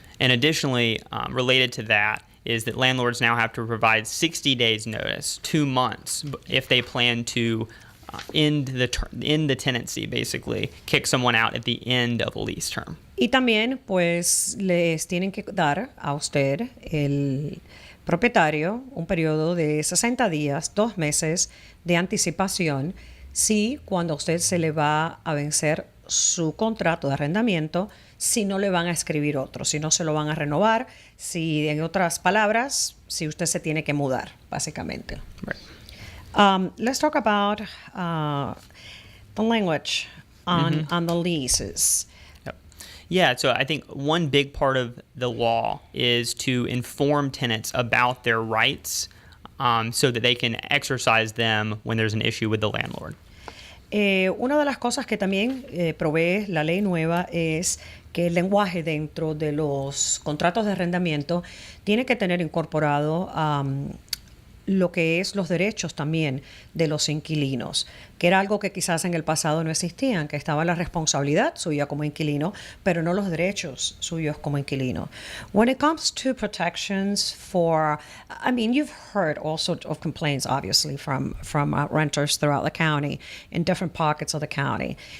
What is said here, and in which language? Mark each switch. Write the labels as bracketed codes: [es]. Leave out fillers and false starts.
[en] And additionally, related to that, is that landlords now have to provide 60 days notice, 2 months, if they plan to end the tenancy, basically, kick someone out at the end of a lease term. [es] Y también, pues, les tienen que dar a usted, el propietario, un periodo de 60 días, 2 meses de anticipación, si cuando a usted se le va a vencer su contrato de arrendamiento, si no le van a escribir otro, si no se lo van a renovar, si, en otras palabras, si usted se tiene que mudar, básicamente. [en] Right. Let's talk about the language on the leases. Yep. Yeah, so I think one big part of the law is to inform tenants about their rights so that they can exercise them when there's an issue with the landlord. [es] Una de las cosas que también provee la ley nueva es que el lenguaje dentro de los contratos de arrendamiento tiene que tener incorporado lo que es los derechos también de los inquilinos, que era algo que quizás en el pasado no existían, que estaba la responsabilidad suya como inquilino, pero no los derechos suyos como inquilino. [en] When it comes to protections for, I mean, you've heard all sorts of complaints, obviously, from renters throughout the county, in different pockets of the county.